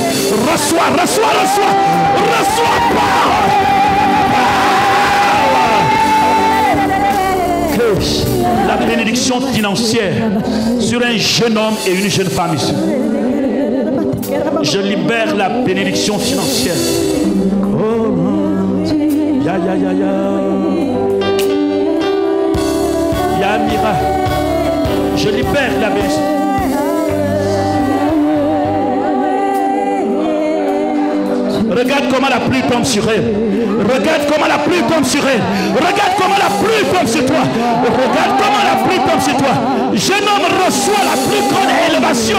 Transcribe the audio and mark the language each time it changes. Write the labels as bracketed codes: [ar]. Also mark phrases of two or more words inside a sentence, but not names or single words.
[fr] Reçois, reçois, reçois. Reçois pas. La bénédiction financière sur un jeune homme et une jeune femme ici. Je libère la bénédiction financière. Oh, ya ya ya ya. Ya Mira. Je libère la bénédiction. Regarde comment la pluie tombe sur elle. Regarde comment la pluie tombe sur elle. Regarde comment la pluie tombe sur toi. Regarde comment la pluie tombe sur toi. Jeune homme reçoit la plus grande élévation.